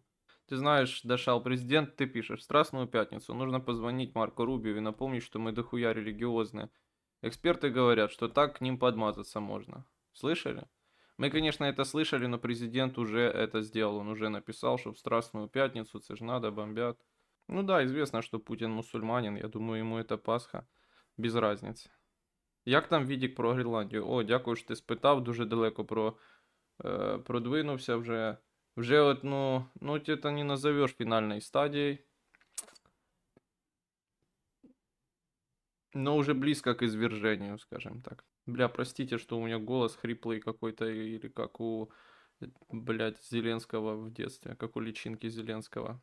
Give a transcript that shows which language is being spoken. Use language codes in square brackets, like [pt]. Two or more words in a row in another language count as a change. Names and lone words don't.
[ru] Ты знаешь, Дашал, президент, ты пишешь, в Страстную пятницу нужно позвонить Марко Рубио и напомнить, что мы дохуя религиозные. Эксперты говорят, что так к ним подмазаться можно. Слышали? Мы, конечно, это слышали, но президент уже это сделал. Он уже написал, что в Страстную пятницу, це ж надо, бомбят. Ну да, известно, что Путин мусульманин. Я думаю, ему это Пасха. Без разницы. [uk] Як там відік про Гренландію? О, дякую, що ти спитав. Дуже далеко продвинувся вже. Вже от, [ru] ну это не назовешь финальной стадией. Но уже близко к извержению, скажем так. Бля, простите, что у меня голос хриплый какой-то, или как у, блядь, Зеленского в детстве, как у личинки Зеленского.